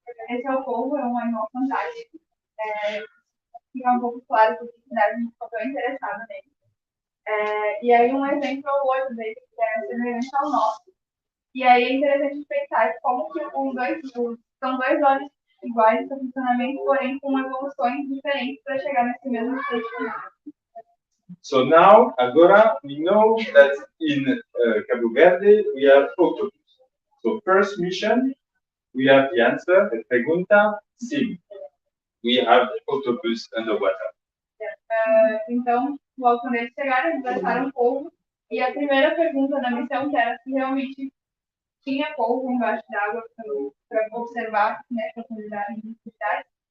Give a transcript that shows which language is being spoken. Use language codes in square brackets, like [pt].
[pt] Esse é o polvo, é um animal fantástico. Fica um pouco claro que a gente ficou tão interessado nele. E aí um exemplo é o olho dele, que é semelhante ao nosso. E aí é interessante pensar como que são dois olhos iguais no seu funcionamento, porém com evoluções diferentes para chegar nesse mesmo state final. [en] So now, agora, we know that in Cabo Verde we have octopus. So first mission, we have the answer, the [pt] pergunta, sim. [en] We have octopus underwater. [pt] Então, logo quando eles chegaram, eles acharam polvo. E a primeira pergunta da missão, que era se realmente tinha polvo embaixo d'água para observar, né, profundidade e profundidade.